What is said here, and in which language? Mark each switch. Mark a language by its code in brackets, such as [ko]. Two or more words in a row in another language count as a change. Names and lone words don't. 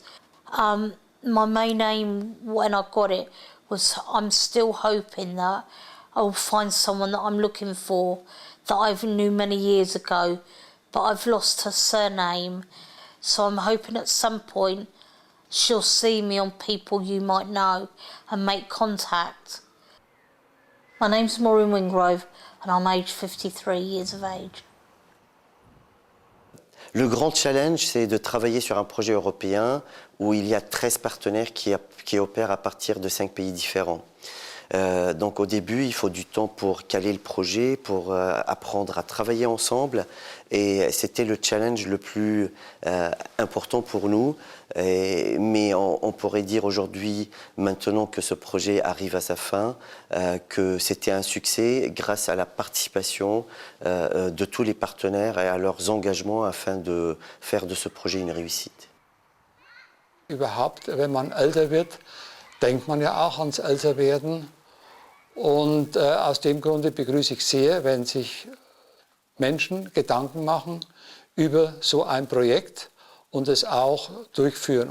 [en] My main aim when I got it was I'm still hoping that I will find someone that I'm looking for that I knew many years ago, but I've lost her surname. So I'm hoping at some point she'll see me on People You Might Know and make contact. My name's Maureen Wingrove and I'm aged 53 years of age. [fr] Le grand challenge, c'est de travailler sur un projet européen où il y a 13 partenaires qui opèrent à partir de 5 pays différents. Donc au début, il faut du temps pour caler le projet, pour apprendre à travailler ensemble. Et c'était le challenge le plus important pour nous. Mais on pourrait dire aujourd'hui, maintenant que ce projet arrive à sa fin, que c'était un succès grâce à la participation de tous les partenaires et à leurs engagements afin de faire de ce projet une réussite. [de] Überhaupt, wenn man älter wird, denkt man ja auch ans Älterwerden. Und aus dem Grunde begrüße ich sehr, wenn sich Menschen Gedanken machen über so ein Projekt und es auch durchführen.